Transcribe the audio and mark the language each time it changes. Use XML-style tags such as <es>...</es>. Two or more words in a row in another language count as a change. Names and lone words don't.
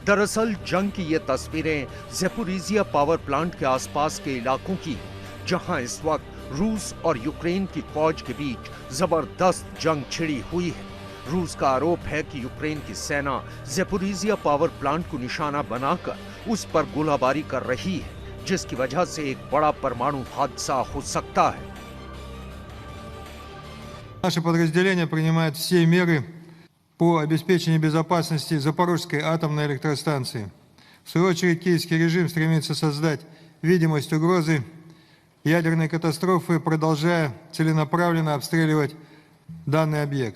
<hi>दरअसल जंग की ये तस्वीरें ज़ेपोरिजिया पावर प्लांट के आसपास के इलाकों की, जहां इस वक्त रूस और यूक्रेन की फौज के बीच जबरदस्त जंग छिड़ी हुई है। रूस का आरोप है कि यूक्रेन की सेना ज़ेपोरिजिया पावर प्लांट को निशाना बनाकर उस पर गोलाबारी कर रही है, जिसकी वजह से एक बड़ा परमाणु हादसा हो सकता है।</hi> <ru>Наши подразделения принимают все меры по обеспечению безопасности Запорожской атомной электростанции. В свою очередь, киевский режим стремится создать видимость угрозы ядерной катастрофы, продолжая целенаправленно обстреливать данный объект.</ru>